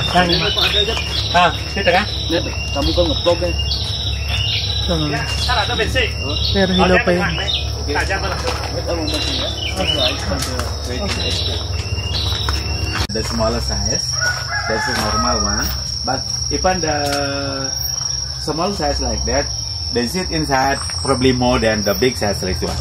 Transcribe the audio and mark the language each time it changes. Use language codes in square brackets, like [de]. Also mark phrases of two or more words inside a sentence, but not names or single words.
[id] Di tengah. Kamu kan ngeblok kan? Ada bensin. [tl] Pero hilaw pa yun. [en] The smaller size, that's the normal one. But even the small size like that, they sit inside probably more than the big size like this one.